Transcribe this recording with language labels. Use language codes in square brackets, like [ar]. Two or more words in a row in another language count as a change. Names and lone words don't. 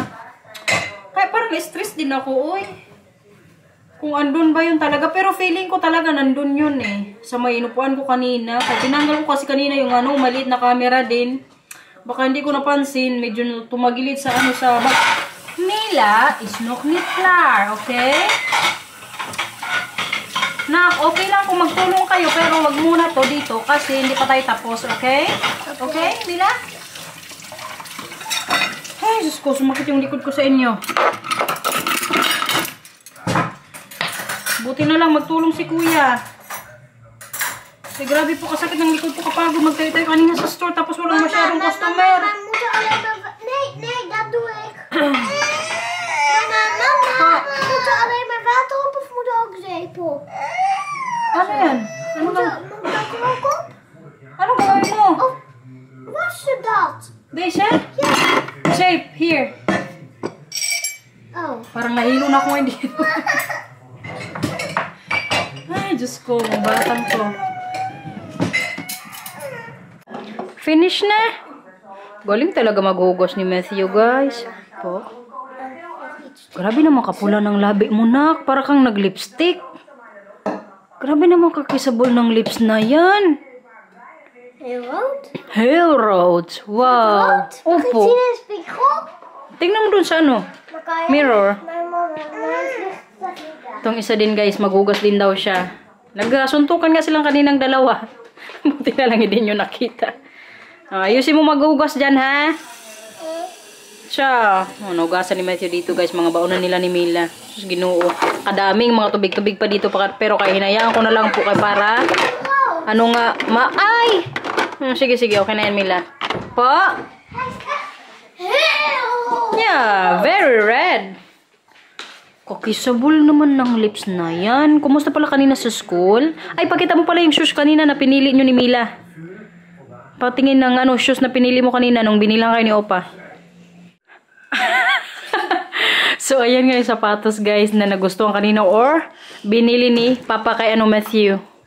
[tl] Kaya parang stress din ako, oy. Kung andun ba yun talaga. Pero feeling ko talaga nandun yun eh. Sa may inupuan ko kanina. Kaya tinanggal ko kasi kanina yung maliit na camera din. Baka hindi ko napansin. Medyo tumagilid sa sa bag. [en] Mila is not klar, okay? [tl] Nak, okay lang kung magtulong kayo. Pero wag muna to dito kasi hindi pa tayo tapos, okay? Okay, Mila? Ay, Diyos ko, sumakit yung likod ko sa inyo. Buti na lang magtulong si Kuya. Kasi grabe po kasakit ng likod ko kapag magtayo-tayo kanina sa store tapos walang masyadong customer. [nl] Maar moet er alleen maar... Nee, dat doe ik. Mama, moet er alleen maar water op of moet er ook zeep op? [tl] Ano yan? [nl] Moet dat er ook op? [tl] Ano gawin mo? [nl] Of was je dat? Deze? Ja. [en] Shape, here. Oh. [tl] Parang nahilo na ako hindi. Ay, Diyos ko, ang batang ko. Finish na. Galing talaga maghugas ni Matthew, guys. Po. Grabe naman kapula ng labi mo, Nak. Para kang nag-lipstick. Grabe naman kakisabol ng lips na yan. [nl] Heel rood? Heel rood. Wow. Rood? Mag ik [tl] Opo. [nl] zien in de spiegel? [tl] Tingnan mo dun sa [nl] Dan kan je... [tl] mirror. [nl] Mijn mama, mijn licht. [tl] Itong isa din, guys, maghugas din daw siya. Nagsuntukan nga silang kaninang dalawa. Buti na lang hindi nyo nakita. Ayusin mo maghugas dyan, ha? Siya. Nahugasan ni Matthew dito, guys. Mga baunan nila ni Mila. [ceb] Sus, Ginoo. [tl] Kadaming mga tubig-tubig pa dito. Pero kaya hinayaan ko na lang po kay para... Ay! Sige. Okay na yan, Mila. Po? [en] Yeah, very red. [tl] Kakisabol naman ng lips na yan. Kumusta pala kanina sa school? Ay, pakita mo pala yung shoes kanina na pinili nyo ni Mila. Patingin ng shoes na pinili mo kanina nung binilang kayo ni Opa. So, ayan nga yung sapatos, guys, na nagustuhan kanina or binili ni Papa kay Matthew.